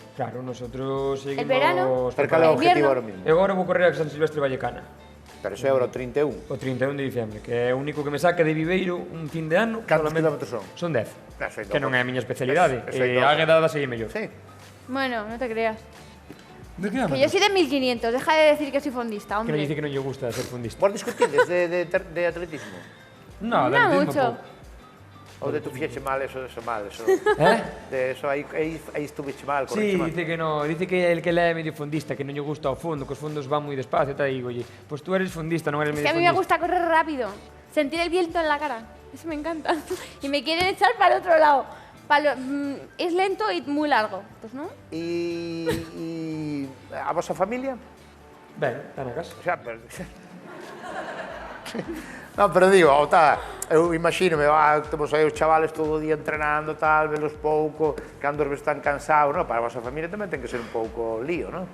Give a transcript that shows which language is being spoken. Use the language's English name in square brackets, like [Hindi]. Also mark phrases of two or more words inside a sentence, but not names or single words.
[Spanish] Claro, nosotros seguimos... verano? [Galician] Pero cal é o [Spanish] El [Galician] objetivo [Spanish] invierno? ahora mismo? [Galician] Eu agora vou correr a San Silvestre Vallecana, Pero iso é agora o 31. o 31 de diciembre, que é o único que me saca de Viveiro un fin de ano. Cantos [Spanish] solamente- [Galician] kilómetros son? Son 10, Eso é que non é a miña especialidade. Eso é A doce. Águeda segue mellor. [Spanish] Sí. Bueno, no te creas. De Que yo soy de 1500, deja de decir que soy fondista, [Galician] Que non [Spanish] hombre. dice [Galician] que non lle gusta ser fundista. Vos discutides de atletismo? [Spanish] No, No mucho. [Galician] Ou de tu fixeche mal, eso mal, eso... De eso, aí estuviche mal, [Spanish] Sí, [Galician] correche mal. [Spanish] dice que no, dice que el [Galician] que é medio fundista, que non lle gusta o fondo, que os fondos van moi despacio, e tal, e digolle, pues tú eres fundista, non eres [Spanish] Es [Galician] medio [Spanish] que a mí me [Galician] fundista. [Spanish] gusta correr rápido, sentir el viento en la cara. Eso me encanta. Y me quieren echar para el otro lado. Es lento y muy largo. Pues no. [Galician] E a vosa familia? Ben, está na casa. [Spanish] O sea, pero... [Galician] No, pero digo, eu imagínome, temos aí os chavales todo o día entrenando, tal, velos pouco, cando os están cansados, no? Para a vosa familia tamén ten que ser un pouco lío, non?